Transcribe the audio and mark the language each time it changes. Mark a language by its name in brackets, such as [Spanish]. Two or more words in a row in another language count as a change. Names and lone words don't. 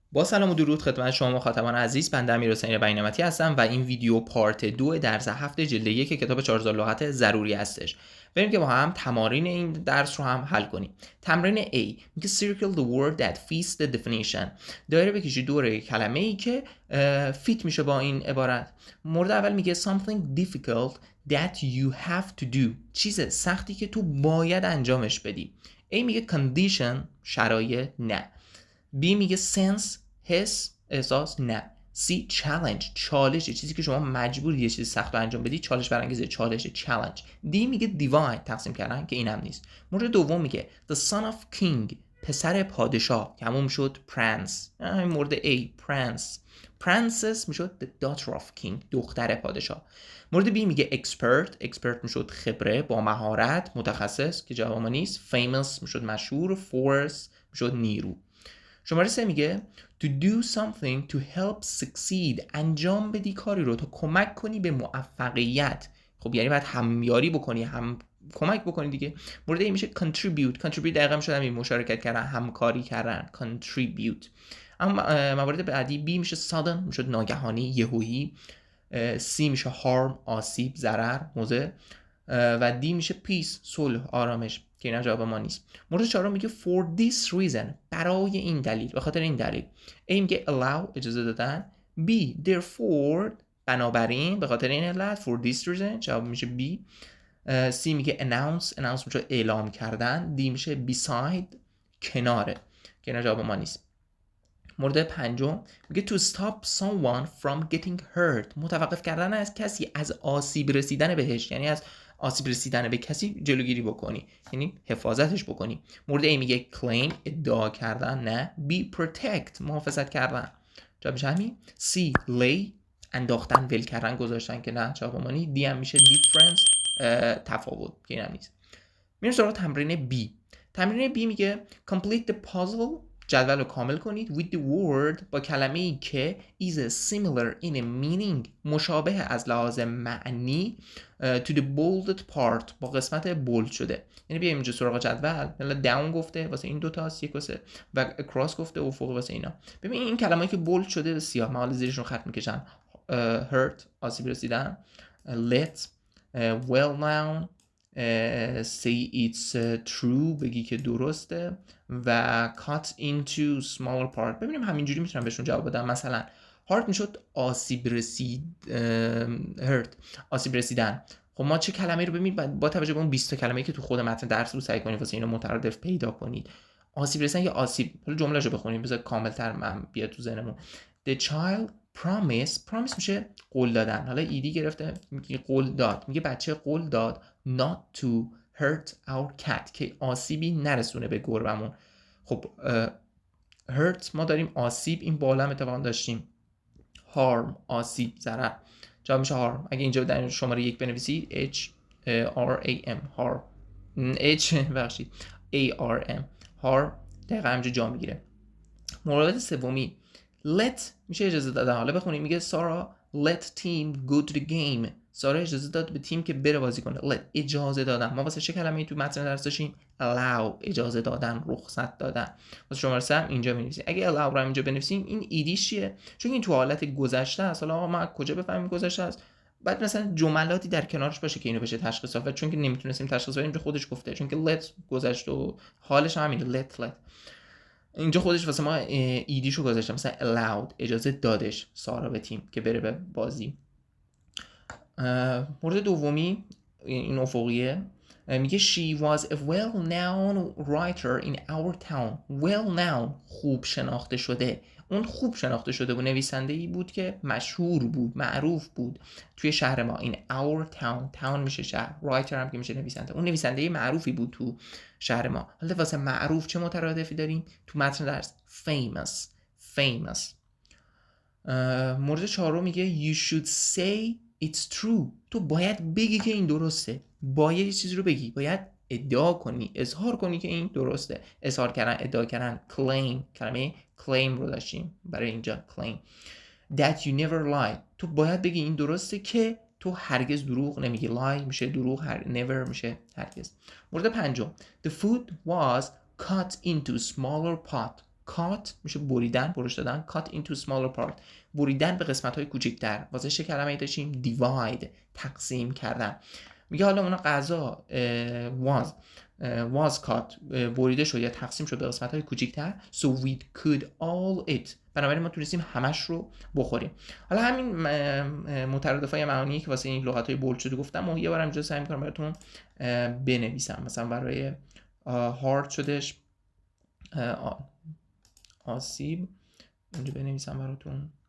[Persian] با سلام و درود خدمت شما مخاطبان عزیز. بنده امیرحسین بین‌نعمتی هستم و این ویدیو پارت 2 درس 7 جلد 1 کتاب 4000 لغت ضروری هستش. بریم که با هم تمارین این درس رو هم حل کنیم. تمرین A میگه [English] circle the word that fits the definition. [Persian] دایره بکشید دور کلمه‌ای که فیت میشه با این عبارت. مورد اول میگه [English] something difficult that you have to do. [Persian] چیز سختی که تو باید انجامش بدی. A میگه condition شرایط نه. B میگه sense حس احساس نه. C challenge چالش چیزی که شما مجبوری یه چیز سخت رو انجام بدی چالش برانگیزه چالش challenge. D میگه divide تقسیم کردن که اینم نیست. مورد دوم میگه [English] the son of king [Persian] پسر پادشاه که همون شد prince. این مورد A prince. princess میشد [English] the daughter of king [Persian] دختر پادشاه. مورد B میگه expert میشد خبره با مهارت متخصص که جواب ما نیست. famous میشد مشهور. force میشد نیرو. شماره 3 میگه [English] to do something to help succeed [Persian] انجام بدی کاری رو تا کمک کنی به موفقیت. خب یعنی باید همیاری بکنی هم کمک بکنی دیگه. مورد این میشه contribute دقیقا میشه همین مشارکت کردن همکاری کردن contribute. اما موارد بعدی B میشه sudden میشه ناگهانی یهویی. C میشه harm آسیب ضرر موضع و D میشه peace صلح آرامش که اینا جواب ما نیست. مورد 4 میگه [English] for this reason [Persian] برای این دلیل به خاطر این دلیل. A میگه allow اجازه دادن. B therefore بنابراین به خاطر این علت [English] for this reason [Persian] جواب میشه B. C میگه announce میشه اعلام کردن. D میشه beside کناره که اینا جواب ما نیست. مورد 5 میگه [English] to stop someone from getting hurt [Persian] متوقف کردن از کسی از آسیب رسیدن بهش یعنی از آسیب رسیدن به کسی جلوگیری بکنی یعنی حفاظتش بکنی. مورد A میگه claim ادعا کردن نه. B protect محافظت کردن جواب میشه همین. C lay انداختن ول کردن گذاشتن که نه جواب ما نیست. D هم میشه difference تفاوت که اینم نیست. میریم سراغ تمرین B. تمرین B میگه [English] complete the puzzle [Persian] جدول رو کامل کنید [English] with the word [Persian] با کلمه ای که [English] is similar in a meaning [Persian] مشابه از لحاظ معنی [English] to the bolded part [Persian] با قسمت بولد شده. یعنی بیایم اینجا سراغ جدول. مثلا down گفته واسه این دوتا است یک واسه و across گفته افق واسه اینا. ببین این کلمه‌ای که بولد شده به سیاه من حالا زیرشون خط میکشم. hurt آسیب رسیدن. [English] let well known say it's true [Persian] بگی که درسته و [English] cut into smaller part. [Persian] ببینیم همینجوری میتونم بهشون جواب بدم. مثلا hurt میشد آسیب رسیدن. خب ما چه کلمه رو ببینید با توجه به اون 20 تا کلمه‌ای که تو خود متن درس رو سعی کنید واسه اینو مترادف پیدا کنید. آسیب رسیدن یا آسیب حالا جمله‌شو بخونیم بذار کامل‌تر من بیاد تو ذهنمون. [English] The child promise [Persian] میشه قول دادن. حالا ایدی گرفته میگه قول داد. میگه بچه قول داد [English] not to hurt our cat [Persian] که آسیبی نرسونه به گربمون. خب hurt ما داریم آسیب این بالا هم اتفاقا داشتیم. harm آسیب ضرر جواب میشه harm. اگه اینجا در شماره 1 بنویسی H R A M harm H بخشید A R M harm دقیقا همینجا جا میگیره. مورد سومی let میشه اجازه دادن. حالا بخونیم میگه سارا [English] let team go to the game. [Persian] سارا اجازه داد به تیم که بره بازی کنه. let اجازه دادن. ما واسه چه کلمه‌ای تو متن درس داشتیم؟ allow اجازه دادن رخصت دادن. واسه شماره 3 هم اینجا می‌نویسیم. اگه allow رو اینجا بنویسیم این ایدیش چیه؟ چون این تو حالت گذشته است. حالا آقا ما کجا بفهمیم گذشته است؟ بعد مثلا جملاتی در کنارش باشه که اینو بشه تشخیص داد. چون که نمیتونستیم تشخیص بدیم خودش گفته چون که let گذشته و حالش همینه let اینجا خودش واسه ما ایدیشو گذاشته مثلا allowed اجازه دادش سارا به تیم که بره به بازی. مورد دومی این افقیه میگه [English] she was a well-known writer in our town. [Persian] well-known خوب شناخته شده. اون خوب شناخته شده بود نویسنده‌ای بود که مشهور بود معروف بود توی شهر ما. این [English] our town [Persian] میشه شهر writer هم که میشه نویسنده. اون نویسنده معروفی بود تو شهر ما. حالا واسه معروف چه مترادفی داریم تو متن درس؟ [English] famous. [Persian] مورد 4 میگه [English] you should say it's true. [Persian] تو باید بگی که این درسته. باید یه چیزی رو بگی. باید ادعا کنی اظهار کنی که این درسته. اظهار کردن ادعا کردن claim کلمه claim رو داشتیم برای اینجا claim. [English] that you never lie. [Persian] تو باید بگی این درسته که تو هرگز دروغ نمیگی. [English] lie [Persian] میشه دروغ [English] never [Persian] میشه هرگز. مورد 5 [English] the food was cut into smaller pot. [Persian] cut میشه بریدن، برش دادن. [English] cut into smaller part، [Persian] بریدن به قسمت‌های کوچکتر. واسه چه کلمه‌ای داشتیم؟ divide، تقسیم کردن. میگه حالا اون غذا [English] was cut، [Persian] بریده شد یا تقسیم شد به قسمت‌های کوچکتر. [English] so we could all eat، [Persian] بنابراین ما تونستیم همش رو بخوریم. حالا همین مترادفای معانی که واسه این لغت‌های بولد شده گفتم و یه بارم اینجا سعی می‌کنم براتون بنویسم. مثلا برای هارد شدش آسیب، اینجا بنویسم براتون.